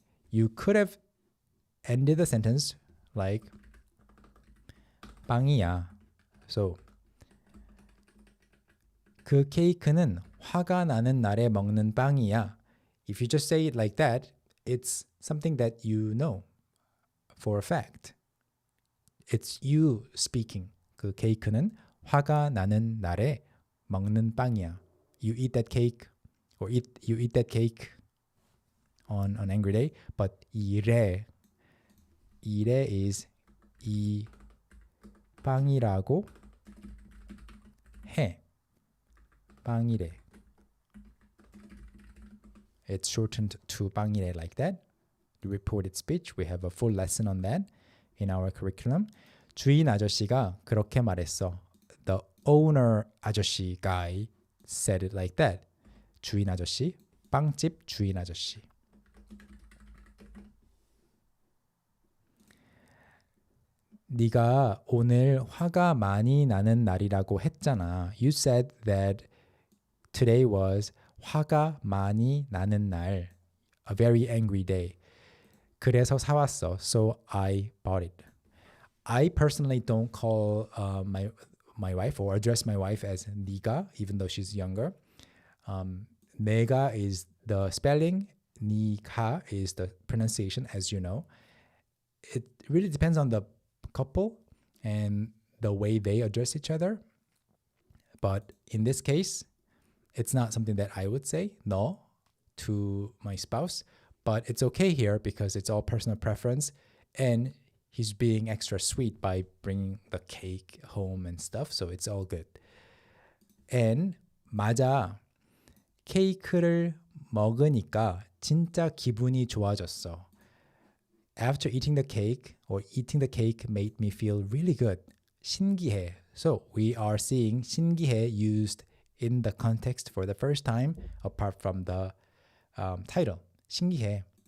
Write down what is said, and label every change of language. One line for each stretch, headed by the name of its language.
English: You could have ended the sentence like 빵이야.
Korean: So 그 케이크는 화가 나는 날에 먹는 빵이야.
English: If you just say it like that, it's something that you know for a fact. It's you speaking.
Korean: 그 케이크는 화가 나는 날에 먹는 빵이야.
English: You eat that cake or you eat that cake on an angry day.
Korean: But 이래 is 이 빵이라고 해. 빵이래.
English: It's shortened to 빵이래 like that. The reported speech, we have a full lesson on that in our curriculum.
Korean: 주인 아저씨가 그렇게 말했어.
English: The owner 아저씨 guy said it like that.
Korean: 주인 아저씨, 빵집 주인 아저씨. 네가 오늘 화가 많이 나는 날이라고 했잖아.
English: You said that today was
Korean: 화가 많이 나는 날,
English: a very angry day.
Korean: 그래서 사왔어.
English: So I bought it. I personally don't call my wife or address my wife as 네가, even though she's younger. 내가 is the spelling, 네가 is the pronunciation, as you know. It really depends on the couple and the way they address each other. But in this case, it's not something that I would say no to my spouse, but it's okay here because it's all personal preference and he's being extra sweet by bringing the cake home and stuff, so it's all good.
Korean: And 맞아. 케이크를 먹으니까 진짜 기분이 좋아졌어.
English: After eating the cake made me feel really good. 신기해. So we are seeing 신기해 used in the context for the first time apart from the title. 신기해.